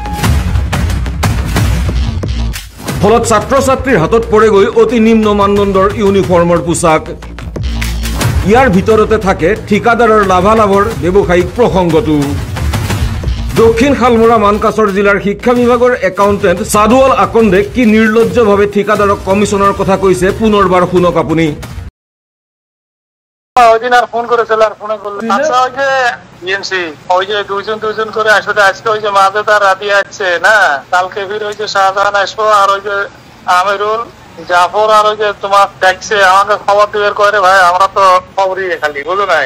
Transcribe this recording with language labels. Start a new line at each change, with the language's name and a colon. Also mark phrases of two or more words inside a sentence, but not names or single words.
Assamese: ফলত ছাত্ৰ ছাত্ৰীৰ হাতত পৰেগৈ অতি নিম্ন মানদণ্ডৰ ইউনিফৰ্মৰ পোছাক। ইয়াৰ ভিতৰতে থাকে ঠিকাদাৰৰ লাভালাভৰ ব্যৱসায়িক প্ৰসংগটো। দক্ষিণ শালমৰা মানকাছৰ জিলাৰ শিক্ষা বিভাগৰ একাউণ্টেণ্ট সাদওয়াল আকন্দে কি নিৰ্লজ্জভাৱে ঠিকাদাৰক কমিশনৰ কথা কৈছে পুনৰবাৰ শুনক আপুনি।
Bangla: ওইদিন আর ফোন করেছিল, আর ফোনে বললো আচ্ছা ওই যে ইএমসি ওই যে দুজন করে আসবে, আজকে ওই যে মাজেদার রাতি আসছে না, কালকে ফির ওই যে শাহজাহান আসবো, আর ওই যে আমিরুল জাফর আর ওই যে তোমার দেখছে আমাকে খবর দিবে করে ভাই, আমরা তো খবরই খালি বুঝো নাই।